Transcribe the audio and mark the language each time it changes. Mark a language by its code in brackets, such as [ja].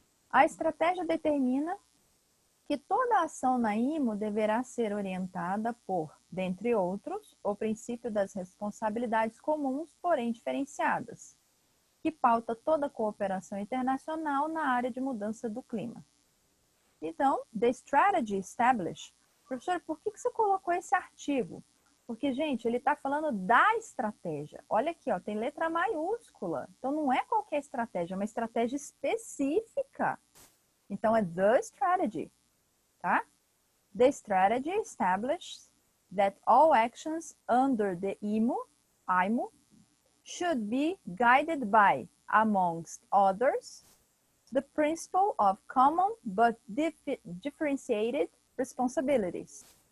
[pt] A estratégia determina que toda ação na IMO deverá ser orientada por, dentre outros, o princípio das responsabilidades comuns, porém diferenciadas, que pauta toda a cooperação internacional na área de mudança do clima. [en] Então, the strategy established. [pt] Professor, por que você colocou esse artigo? Porque, gente, ele está falando da estratégia. Olha aqui, ó, tem letra maiúscula. Então, não é qualquer estratégia, é uma estratégia específica. Então, é the strategy, tá? [en] The strategy establishes that all actions under the IMO should be guided by, amongst others, the principle of common but differentiated responsibilities.